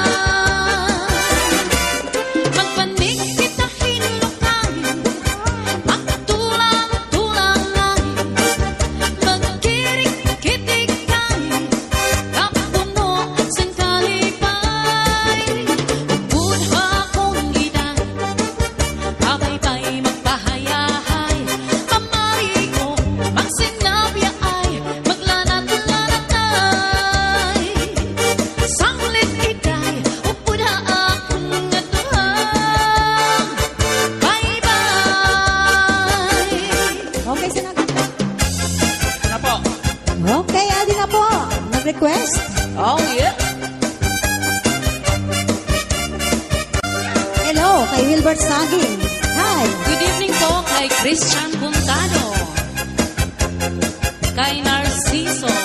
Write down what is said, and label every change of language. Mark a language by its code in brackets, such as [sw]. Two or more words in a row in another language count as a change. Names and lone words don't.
[war] magpanik kita hinlukan, magtulang-tulang ay, magkirik-kitik kay, napuno sa kalipay, upod akong edad, habay-bay magpahayahay, mamarigo magsinabya ay, maglanat-lanat ay, sanglit iday, upod akong atuhang, [en] bye-bye. [tl] Okay, sa nag... Ano po? Okay, adi na po. Nag-request. [en] Oh, yeah. [tl] Hello, kay Wilbert Saging. [en] Hi. Good evening [tl] po kay Christian Puntano, kay Narciso,